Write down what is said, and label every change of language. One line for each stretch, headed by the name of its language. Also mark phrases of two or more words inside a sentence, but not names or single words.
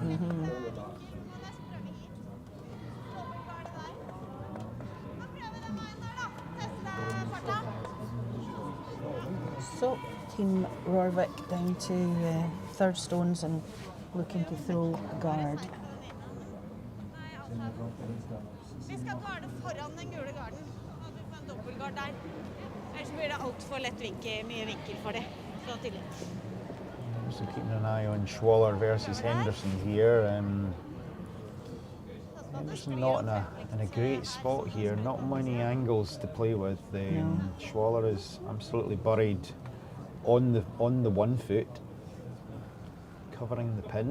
English: So, Team Rorvik down to third stones and looking to throw a guard.
Norwegian: Vi skal ta det foran den gule garden, og du får en dobbeltgard der. Ellers blir det altfor mye vinkel for det. Så tidlig.
English: So keeping an eye on Schwaller versus Henderson here. Henderson not in a great spot here. Not many angles to play with. Schwaller is absolutely buried on the 1 foot, covering the pin.